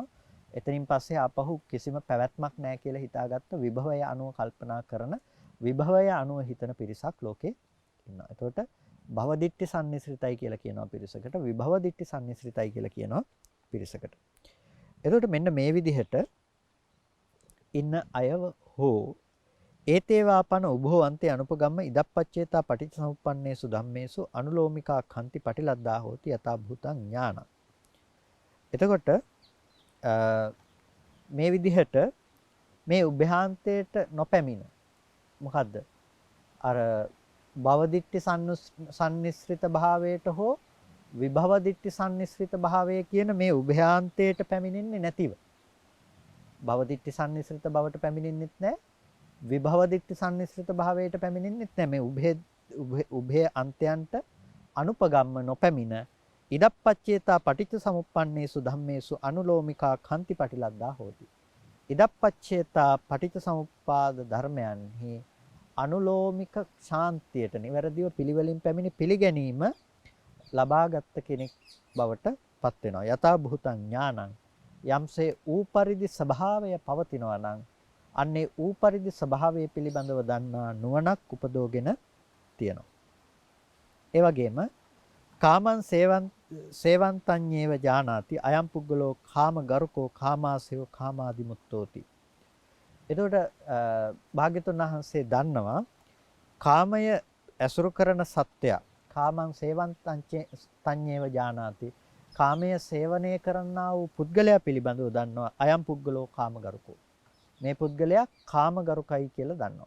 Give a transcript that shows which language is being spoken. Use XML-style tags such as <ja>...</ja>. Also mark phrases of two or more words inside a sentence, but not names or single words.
<si>එතනින් පස්සේ ආපහු කිසිම පැවැත්මක් නැහැ කියලා හිතාගත්ත විභවය අනුව කල්පනා කරන විභවය අනුව හිතන පිරිසක් ලෝකේ ඉන්නවා. එතකොට</si> <pi>භව දිට්ඨි</pi> <si>සම්නිස්ෘතයි කියලා කියනවා පිරිසකට,</si> <pi>විභව දිට්ඨි</pi> <si>සම්නිස්ෘතයි කියලා කියනවා පිරිසකට. එතකොට මෙන්න මේ විදිහට ඉන්න අයව හෝ</si> <pi>ඒතේවාපන උභෝ අන්තේ අනුපගම්ම ඉදප්පච්චේතා පටිච්චසමුප්පන්නේසු ධම්මේසු අනුලෝමිකා කන්ති පටිලද්දා හෝති යථා භූතං ඥාන.</pi> <si>එතකොට මේ විදිහට මේ උභයාන්තයට නොපැමිණ මොකද්ද? අර</si> <pi>භව දිට්ඨි</pi> <si>සම්නිස්ෘත භාවයට හෝ</si> <pi>විභව දිට්ඨි</pi> <si>සම්නිස්ෘත භාවය කියන මේ උභයාන්තයට පැමිණෙන්නේ නැතිව.</si> <pi>භව දිට්ඨි</pi> <si>සම්නිස්ෘත බවට පැමිණෙන්නෙත් නැහැ.</si> <pi>විභව දිට්ඨි</pi> <si>සම්නිස්ෘත භාවයට පැමිණෙන්නෙත් නැහැ. මේ උභය අන්තයන්ට</si> <pi>අනුපගම්ම නොපැමිණ ඉදප්පච්චේතා පටිච්ච සමුප්පන්නේසු ධම්මේසු අනුලෝමිකා කන්ති පටිලද්දා හෝති. ඉදප්පච්චේතා පටිච්ච</pi> <si>සමුප්පාද ධර්මයන්හි අනුලෝමික ශාන්තියට නිවැරදිව පිළිවෙලින් පැමිණි පිළිගැනීම ලබාගත් කෙනෙක් බවට පත් වෙනවා.</si> <pi>යථා භූතං ඥානං</pi> <si>යම්සේ ඌපරිදි ස්වභාවය පවතිනවා නම් අන්නේ ඌපරිදි ස්වභාවය පිළිබඳව දන්නා නුවණක් උපදෝගෙන තියෙනවා.</si> <pi>ඒ වගේම කාමං සේවන්තඤ්ඤේව ජානාති අයම් පුද්ගලෝ කාම ගරුකෝ කාමාසයෝ කාමාදිමුත්තෝති.</pi> <si>එතකොට භාග්‍යතුන් වහන්සේ දන්නවා කාමය ඇසුරු කරන සත්‍යය</si> <pi>කාමං සේවන්තඤ්ඤේව ජානාති</pi> <si>කාමය සේවනය කරන්නා වූ පුද්ගලයා පිළිබඳව දන්නවා</si> <pi>අයම් පුද්ගලෝ කාමගරුකෝ.</pi> <si>මේ පුද්ගලයා කාමගරුකයි කියලා දන්නවා.</si>